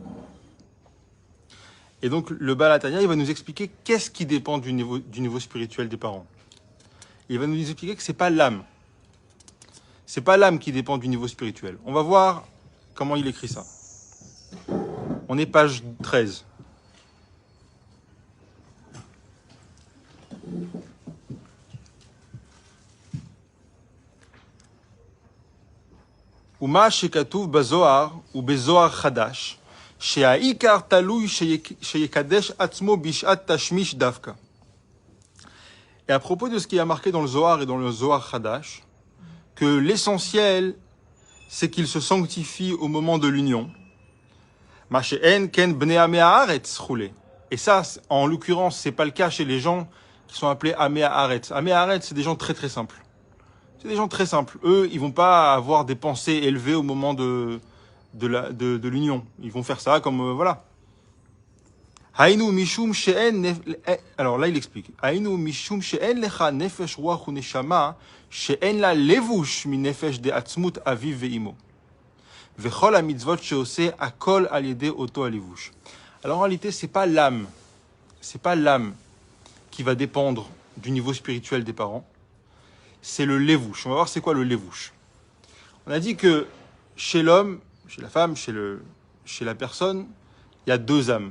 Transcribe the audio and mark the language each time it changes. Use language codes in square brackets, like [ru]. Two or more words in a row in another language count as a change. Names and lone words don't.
[fr] Et donc, le Baal HaTanya, il va nous expliquer qu'est-ce qui dépend du niveau spirituel des parents. Il va nous expliquer que c'est pas l'âme. C'est pas l'âme qui dépend du niveau spirituel. On va voir comment il écrit ça. On est page 13. [he] ומה שכתוב בזוהר ובזוהר חדש, שהעיקר תלוי שיקדש עצמו בשעת תשמיש דווקא. [fr] Et à propos de ce qui est marqué dans le Zohar et dans le Zohar Hadash, que l'essentiel, c'est qu'il se sanctifie au moment de l'union. Et ça, en l'occurrence, c'est pas le cas chez les gens qui sont appelés [he] עמי הארץ. עמי הארץ, [fr] c'est des gens très très simples. C'est des gens très simples. Eux, ils vont pas avoir des pensées élevées au moment de l'union. Ils vont faire ça comme, voilà. [he] היינו משום שאין [fr] alors là il explique. [he] היינו משום שאין להם נפש רוח ונשמה שאין לה לבוש מנפש דעצמות אביו ואמו. וכל המצוות שעושה הכל על ידי אותו הלבוש. [fr] Alors en réalité, c'est pas l'âme qui va dépendre du niveau spirituel des parents. C'est le levush. On va voir c'est quoi le levush. On a dit que chez l'homme, chez la femme, chez la personne, il y a deux âmes.